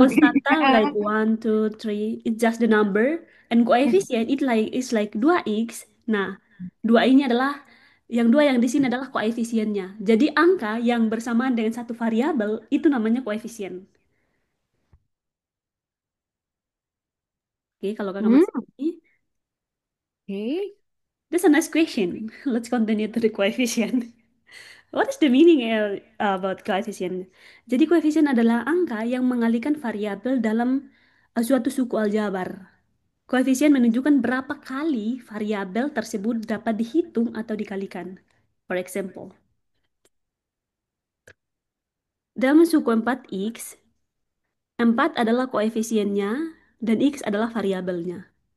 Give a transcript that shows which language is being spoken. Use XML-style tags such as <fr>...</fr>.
<en>konstanta like one, two, three, it's just the number. And koefisien it's like 2x.</en> <id>Nah, dua ini adalah yang dua yang di sini adalah koefisiennya. Jadi angka yang bersamaan dengan satu variabel itu namanya koefisien. Oke, kalau kakak Hmm, masih ini,</id> <en>okay. that's a nice question. Let's continue to the coefficient. What is the meaning about coefficient?</en> <id>Jadi koefisien adalah angka yang mengalihkan variabel dalam suatu suku aljabar. Koefisien menunjukkan berapa kali variabel tersebut dapat dihitung atau dikalikan.</id> <en>For example,</en> <id>dalam suku 4x, 4 adalah koefisiennya dan x adalah variabelnya.</id>